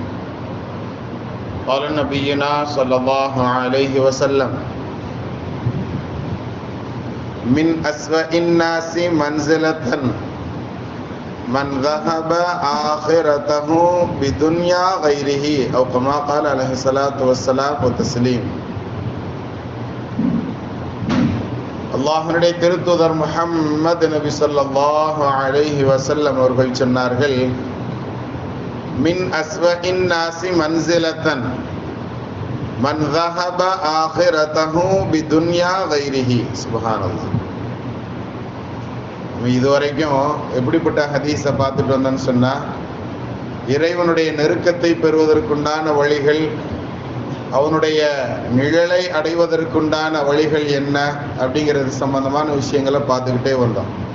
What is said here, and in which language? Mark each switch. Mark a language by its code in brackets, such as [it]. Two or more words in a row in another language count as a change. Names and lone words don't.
[ar] قال نبينا صلى الله عليه وسلم: من أسوأ الناس منزلة من ذهب آخرته بدنيا غيره أو كما قال عليه الصلاة والسلام والتسليم. [ta] அல்லாஹ்வுடைய திருத்தூதர் முஹம்மது நபி [ar] صلى الله عليه وسلم [ta] அவர்கள் சொன்னார்கள், [ar] من أسوأ الناس منزلة من ذهب آخرته بدنيا غيره. [ta] சுப்ஹானல்லாஹ். இதுவரைக்கும் எப்படிப்பட்ட ஹதீஸை பார்த்துட்டு வந்தோன்னு சொன்னா, இறைவனுடைய நெருக்கத்தை பெறுவதற்குண்டான வழிகள், அவனுடைய நிழலை அடைவதற்குண்டான வழிகள் என்ன அப்படிங்கிறது சம்பந்தமான விஷயங்களை பார்த்துக்கிட்டே வந்தோம்.